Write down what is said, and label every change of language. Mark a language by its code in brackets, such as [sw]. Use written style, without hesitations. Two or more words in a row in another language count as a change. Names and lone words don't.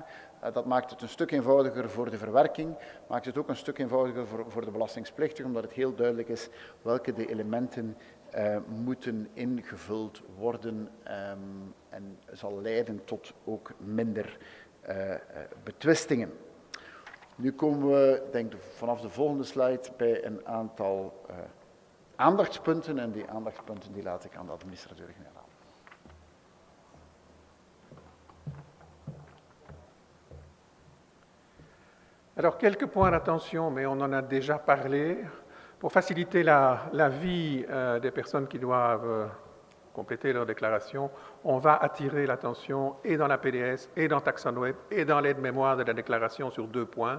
[nl] Dat maakt het een stuk eenvoudiger voor de verwerking, maakt het ook een stuk eenvoudiger voor de belastingplichtige, omdat het heel duidelijk is welke de elementen moeten ingevuld worden en zal leiden tot ook minder betwistingen. Nu komen we, denk ik, vanaf de volgende slide bij een aantal aandachtspunten en die aandachtspunten die laat ik aan de administrateur-generaal. [fr] Alors, quelques points d'attention, mais on en a déjà parlé. Pour faciliter la vie des personnes qui doivent compléter leur déclaration, on va attirer l'attention et dans la PDS, et dans TaxonWeb, et dans l'aide-mémoire de la déclaration sur 2 points.